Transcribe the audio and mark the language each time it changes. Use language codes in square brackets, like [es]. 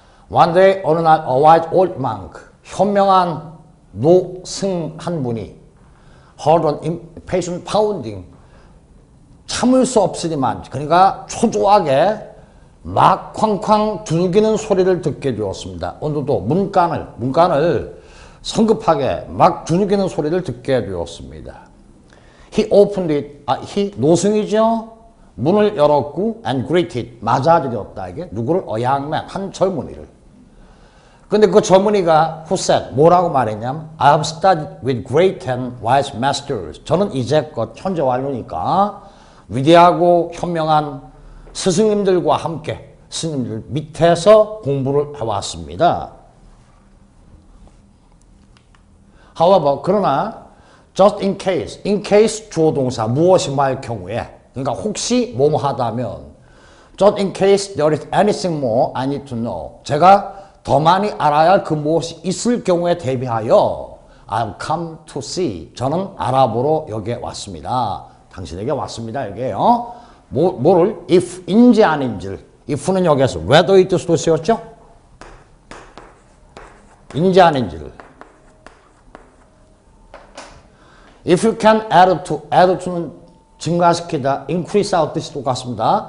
[en] One day, [ko] 어느 날 [en] a wise old monk, [ko] 현명한 노승 한 분이 [en] heard an impatient pounding, [ko] 참을 수 없으니만 그러니까 초조하게 막 쾅쾅 두들기는 소리를 듣게 되었습니다. 오늘도 문간을 성급하게 막 두들기는 소리를 듣게 되었습니다. [en] He opened it. he [ko] 노승이죠. 문을 열었고 [en] and greeted [ko] 맞아들였다. 이게 누구를? [en] A young man, [ko] 한 젊은이를. 근데 그 젊은이가 [en] who said [ko] 뭐라고 말했냐면 [en] I have studied with great and wise masters. [ko] 저는 이제껏 현재 완료니까 위대하고 현명한 스승님들과 함께 스님들 밑에서 공부를 해왔습니다. However, 그러나 just in case 주어 동사 무엇이 말 경우에 그러니까 혹시 뭐뭐 하다면 [en] just in case there is anything more I need to know [ko] 제가 더 많이 알아야 할 그 무엇이 있을 경우에 대비하여 [en] I've come to see [ko] 저는 알아보러 여기에 왔습니다. 당신에게 왔습니다. 여기에요. 뭐를 if인지 아닌지를 if는 여기에서 whether의 뜻으로 쓰였죠? 인지 아닌지를 [en] If you can add to [ko] 는 증가시키다, increase out 뜻이 똑같습니다.